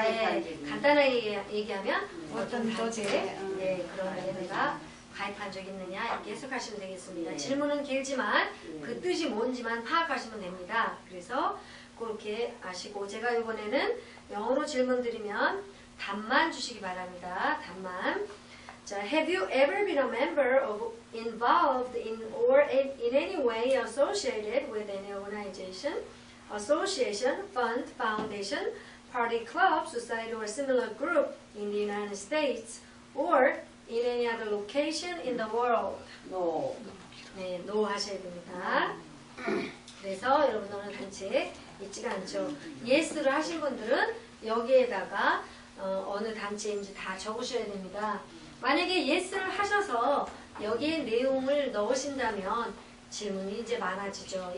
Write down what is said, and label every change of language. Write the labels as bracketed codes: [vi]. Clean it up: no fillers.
[ko] 네, 간단하게 얘기하면 어떤 단체에 그런 내가 가입한 적이 있느냐 이렇게 해석하시면 되겠습니다. 질문은 길지만 그 뜻이 뭔지만 파악하시면 됩니다. 그래서 그렇게 아시고 제가 이번에는 영어로 질문 드리면 답만 주시기 바랍니다. 답만. [en] 자, have you ever been a member of involved in or in any way associated with any organization, association, fund, foundation, party, club, society, or similar group in the United States or in any other location in the world. No. [ko] 네, no 하셔야 됩니다. 그래서 여러분 오늘 단체 있지가 않죠. yes를 하신 분들은 여기에다가 어느 단체인지 다 적으셔야 됩니다. 만약에 yes를 하셔서 여기에 내용을 넣으신다면 질문이 이제 많아지죠.